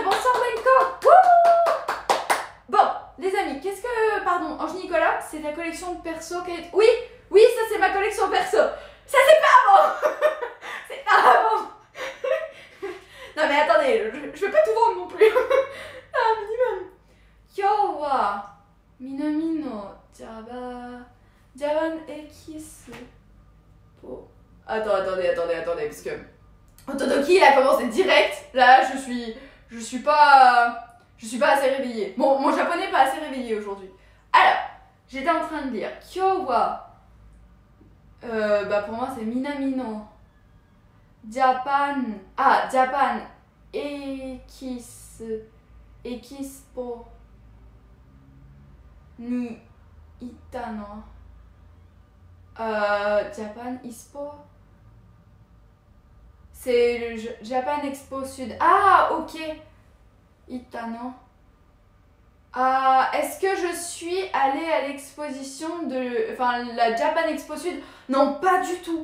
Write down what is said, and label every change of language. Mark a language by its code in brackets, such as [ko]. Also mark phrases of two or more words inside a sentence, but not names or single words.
[fr] Bonsoir Benko. Wouh! Bon, les amis, qu'est-ce que... Pardon, Ange Nicolas, c'est ta collection de perso qui est... Oui, oui, ça c'est ma collection perso. Ça c'est pas avant. C'est pas avant. Non mais attendez, je vais pas tout vendre non plus. Ah, minimum. [ja] よは南のジャパンエキスポ. [fr] Attendez, parce que Otodoki il a commencé direct. Là, je suis pas assez réveillée. Mon japonais est pas assez réveillé aujourd'hui. Alors, j'étais en train de dire [ja] 今日は [fr] bah pour moi c'est [ja] 南のジャパンエキスポにいたの [fr] Japan Expo, c'est le Japan Expo Sud. Ah ok, [ja] いたの. [fr] Est-ce que je suis allée à l'exposition de... Enfin, la Japan Expo Sud? Non, pas du tout.